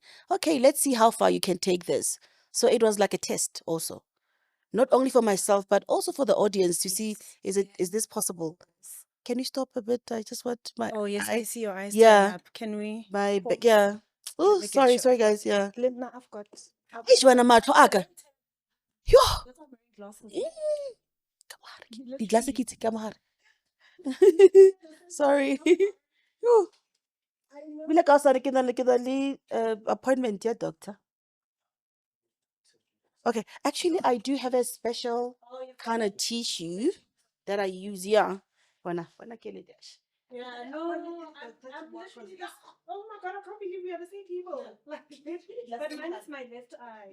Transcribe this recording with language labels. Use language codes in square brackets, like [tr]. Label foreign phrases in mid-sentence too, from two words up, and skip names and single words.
[en] Okay, let's see how far you can take this. So it was like a test also, not only for myself but also for the audience to see, is this possible? Can you stop a bit? I just want my Oh, yes, I eye. see your eyes tearing Yeah, up. Can we my pause? yeah. Let Oh, me get sorry, you. guys. Yeah. Linda, I've got. [nso] Eish, wena matho aka. Yo. [en] That's why I'm wearing glasses. [nso] Mm, Ka mohare ke- [en] You [nso] di-glass [en] literally. [nso] ke ka mohare. Sorry. Yo. Bile ka osane ke na le appointment, yeah, doctor. [en] Okay, actually, I do have a special kind of tissue that I use. Yeah, wanna kill it, dash. Yeah, no, I'm literally. Oh my god, I can't believe we are the same people. Like, but mine is my left eye.